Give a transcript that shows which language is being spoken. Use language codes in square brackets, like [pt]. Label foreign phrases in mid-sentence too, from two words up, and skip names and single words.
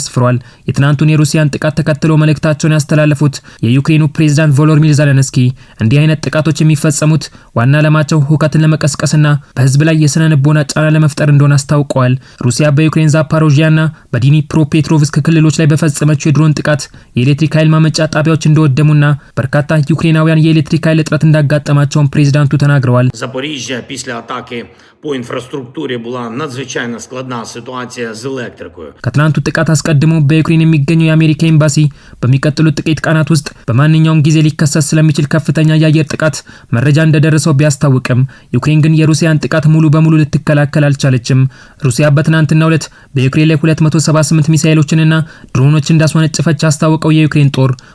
[am] አስፍሯል። የትናንቱን የሩሲያን ጥቃት ተከትሎ መልእክታቸውን ያስተላለፉት የዩክሬኑ ፕሬዝዳንት ቮሎዲሚር ዜሌንስኪ እንዲህ አይነት ጥቃቶች የሚፈጸሙት ዋና ዓላማቸው ሁከትን ለመቀስቀስና በህዝብ ላይ የስነ ልቦና ጫና ለመፍጠር እንደሆነ አስታውቀዋል። ሩሲያ በዩክሬን ዛፓሮጂያና በዲኒፕሮፔትሮቭስክ ክልሎች ላይ በፈጸመችው የድሮን ጥቃት የኤሌክትሪክ ኃይል ማመንጫ ጣቢያዎች እንደወደሙና በርካታ ዩክሬናውያን የኤሌክትሪክ ኃይል እጥረት እንዳጋጠማቸውን ፕሬዝዳንቱ ተናግረዋል። [uk] Запоріжжя після атаки по інфраструктурі була надзвичайно складна ситуація з електрикою. [am] ከትናንቱ ጥቃት አስቀድሞ በዩክሬን የሚገኘው የአሜሪካ ኤምባሲ በሚቀጥሉት ጥቂት ቀናት ውስጥ በማንኛውም ጊዜ ሊከሰት ስለሚችል ከፍተኛ የአየር ጥቃት መረጃ እንደደረሰው ቢያስታውቅም ዩክሬን ግን የሩሲያን ጥቃት ሙሉ በሙሉ ልትከላከል አልቻለችም። ሩሲያ በትናንትናው ዕለት በዩክሬን ላይ 278 ሚሳኤሎችንና ድሮኖችን እንዳስወነጨፈች ያስታወቀው የዩክሬን ጦር